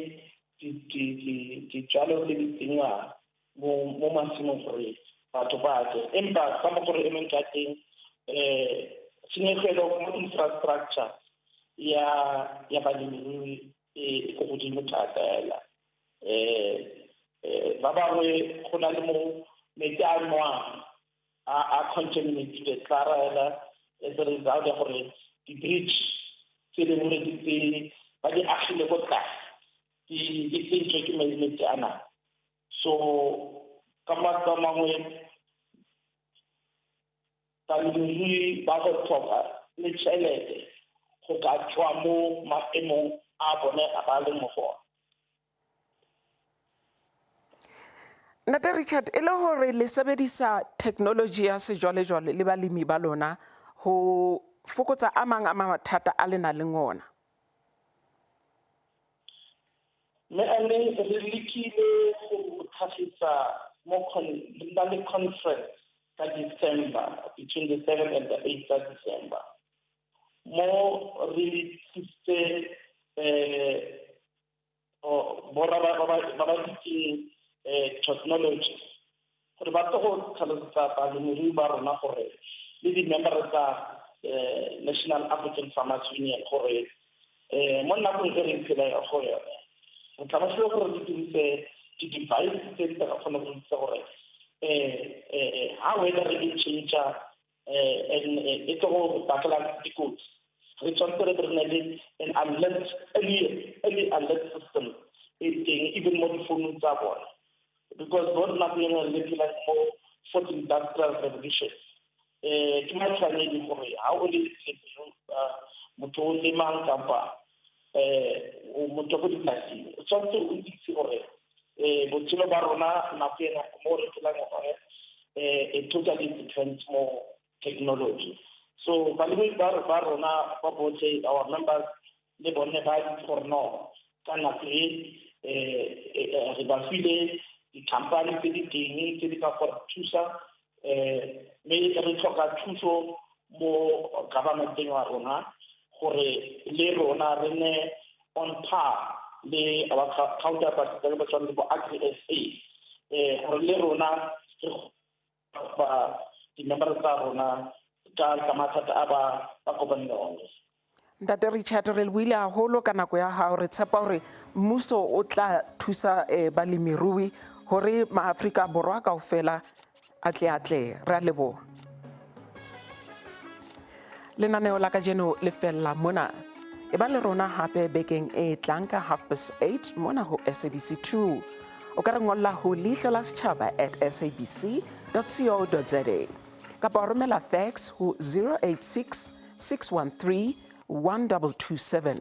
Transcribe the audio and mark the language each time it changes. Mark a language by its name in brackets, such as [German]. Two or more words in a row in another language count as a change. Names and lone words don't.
[Tswana] dijalo tse di tsenngwang mo masimong gore batho ba je empa ka mo gore emeng ka teng tshenyegelo mo infrastructure ya balemirui e go godimo thata fela ba bangwe go na le mo metsi a nwang a contaminated tla as a result ya gore di-bridge tse di gore ba di agile go tlase di sentswe ke metsi ana so ka mangwe balemirui ba go tlhoka le tšhelete go ka tswa mo maemong a bone a ba leng mo go ona. [Southern Sotho] Ndate Richard, e le hore le sebedisa technology ya sejwalejwale le balemi ba lona ho fokotsa a mang a mathata a le nang le ona? [Tswana] mme ane re lekile go tlhagisa mo conference ka December, [English] between the 7th and the 8th of December. [Tswana] Mo re tsitse technology gore ba tlo go tlhalosetsa balemirui ba rona gore le di-member tsa National African Farmers Union gore mo nakong e re phela go yone re tla ba tlile gore di dirise di-device tse di tla kgona go itse gore ha weather e change e tlo go bakela dikotsi re tshwanetse re nne le [English] an alert early alert system [Tswana] even mo difounung tsa bona because both nakong e re phela mo [English] fourth industrial revolution [Tswana] ke matshwanedi gore ha o le motho o lemang kapa motho go dipolasing o tshwanetse o itse gore botshelo ba rona nako ena mo re phelang gore [English] totally different [Tswana] mo technology. So balemi ba rona ba botlhe [English] our members [Tswana] le bone ba itse gore no ka nako re ba file di-company tse di teng tse di ka gore thusa mme re tlhoka thuso mo governmenteng wa rona gore le rona re ne [English] on par [Tswana] le [English] our counterparts [Tswana] tse ba tshwanetse go AGRISA gore le rona di-member tsa rona ka mathata a ba kopane le one. [Southern Sotho] Ntate Richard re buile haholo ka nako ya hao re tshepa gore mmuso o tla thusa balemirui gore maAfrika Borwa kaofela atle re a leboha. Lenaneo la kajeno le fella mona e ba le rona hape bekeng e tlang ka 8:30 mona ho SABC 2 o ka re ngolla ho Leihlo la Sechaba @sabc.co.za kapa o romela fax ho 086 613 1227.